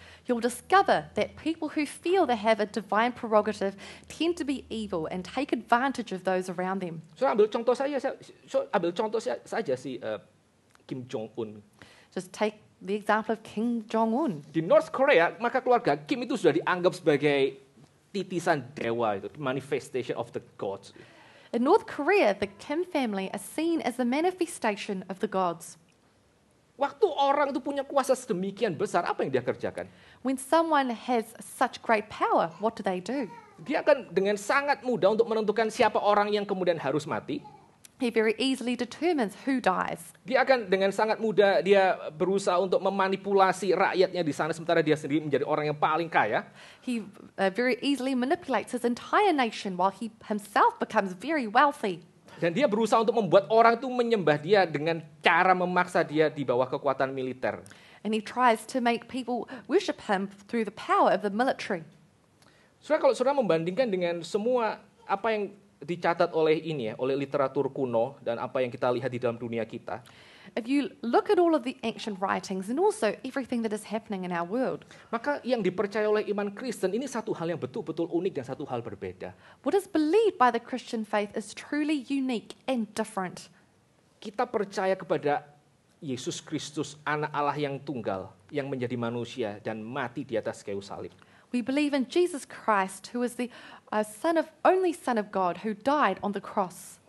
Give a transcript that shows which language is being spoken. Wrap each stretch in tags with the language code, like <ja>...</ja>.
<en>You'll discover that people who feel they have a divine prerogative tend to be evil and take advantage of those around them.</en> <id>Saudara ambil contoh saja si Kim Jong Un.</id> <en>Just take the example of Kim Jong-un.</en> <id>Di North Korea, maka keluarga Kim itu sudah dianggap sebagai titisan dewa, itu</id> <en>manifestation of the gods. In North Korea, the Kim family are seen as the manifestation of the gods.</en> <id>Waktu orang itu punya kuasa sedemikian besar, apa yang dia kerjakan?</id> <en>When someone has such great power, what do?</en> <id>Dia akan dengan sangat mudah untuk menentukan siapa orang yang kemudian harus mati.</id> <en>He very easily determines who dies.</en> <id>Dia akan dengan sangat mudah dia berusaha untuk memanipulasi rakyatnya di sana sementara dia sendiri menjadi orang yang paling kaya.</id> <en>He very easily manipulates his entire nation while he himself becomes very wealthy.</en> <id>Dan dia berusaha untuk membuat orang itu menyembah dia dengan cara memaksa dia di bawah kekuatan militer.</id> <en>And he tries to make people worship him through the power of the military.</en> <id>Saudara, kalau saudara membandingkan dengan semua apa yang dicatat oleh oleh literatur kuno dan apa yang kita lihat di dalam dunia kita,</id> <en>If you look at all of the ancient writings and also everything that is happening in our world,</en> <id>maka yang dipercaya oleh iman Kristen ini satu hal yang betul-betul unik dan satu hal berbeda.</id> <en>what is believed by the Christian faith is truly unique and different.</en> <id>Kita percaya kepada Yesus Kristus, anak Allah yang tunggal, yang menjadi manusia dan mati di atas kayu salib.</id> <en>We believe in Jesus Christ, who is the only Son of God, who died on the cross,</en>